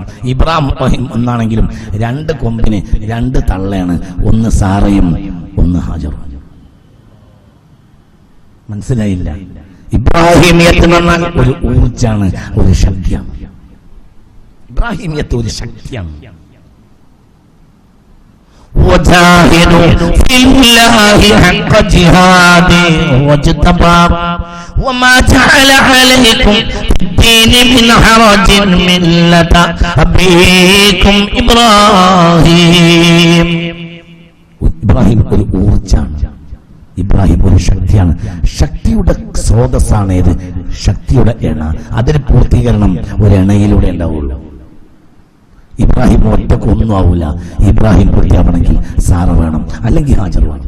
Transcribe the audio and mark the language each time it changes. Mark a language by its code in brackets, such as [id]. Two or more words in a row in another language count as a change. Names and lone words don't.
[ml] ഇബ്രാഹിം ഒന്നാണെങ്കിലും രണ്ട് കൊമ്പിന് രണ്ട് തള്ളയാണ്, ഒന്ന് സാറയും ഒന്ന് ഹാജറും. മനസ്സിലായില്ല? ഇബ്രാഹിമിയത്ത് എന്ന് പറഞ്ഞാൽ ഒരു ഊർജാണ്, ഒരു ശക്തിയാണ്. ഇബ്രാഹിമിയത്ത് ഒരു ശക്തിയാണ്. [ar] وجاهدوا في الله حق جهاده واجتباكم وما جعل عليكم في الدين من حرج ملة أبيكم إبراهيم. [ml] ഇബ്രാഹിം ഒരു ഊർജാണ്, ഇബ്രാഹിം ഒരു ശക്തിയാണ്. ശക്തിയുടെ സ്രോതസ്സാണ് ഏത്? ശക്തിയുടെ എണ. അതിന് പൂർത്തീകരണം ഒരു എണയിലൂടെ ഉണ്ടാവുള്ളൂ. ഇബ്രാഹിം ഒറ്റക്ക് ഒന്നും ആവൂല. ഇബ്രാഹിം പൂർത്തിയാവണമെങ്കിൽ സാറ വേണം, അല്ലെങ്കിൽ ഹാജർ വേണം.